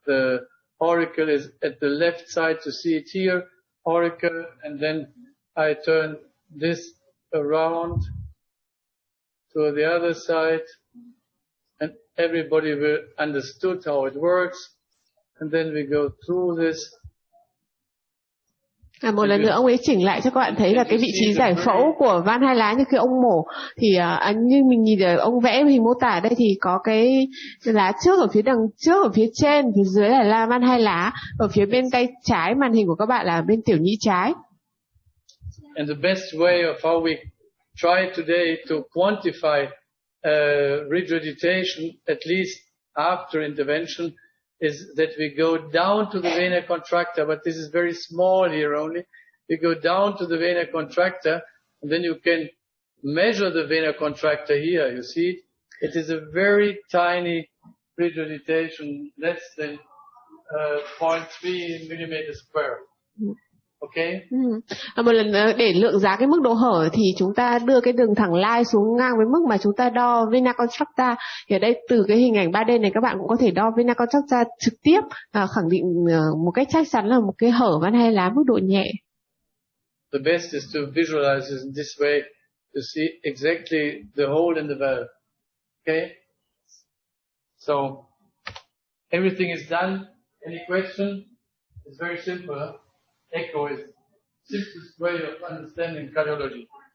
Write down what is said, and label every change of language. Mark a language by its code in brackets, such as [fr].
[en] The auricle is at the left side to see it here, auricle, and then I turn this around to the other side, and everybody will understood how it works. And then we go through this. [vi] Một lần nữa ông ấy chỉnh lại cho các bạn thấy là cái vị trí giải phẫu của van hai lá như khi ông mổ thì như mình nhìn ở ông vẽ hình mô tả đây thì có cái lá trước ở phía đằng trước, ở phía trên, phía dưới là van hai lá, ở phía bên tay trái màn hình của các bạn là bên tiểu nhĩ trái. [en] And the best way of how we try today to quantify regurgitation, at least after intervention, is that we go down to the vena contracta, but this is very small here only. We go down to the vena contracta, and then you can measure the vena contracta here. You see it? It is a very tiny regurgitation, less than 0.3 millimeter square. Okay. [vi] Một lần nữa để lượng giá cái mức độ hở thì chúng ta đưa cái đường thẳng line xuống ngang với mức mà chúng ta đo vena contracta. Thì ở đây từ cái hình ảnh 3D này các bạn cũng có thể đo vena contracta trực tiếp, khẳng định một cách chắc chắn là một cái hở van hai lá mức độ nhẹ. [en] The best is to visualize it in this way to see exactly the hole in the valve. Okay. So everything is done. Any question? It's very simple. Echo is the simplest way of understanding cardiology.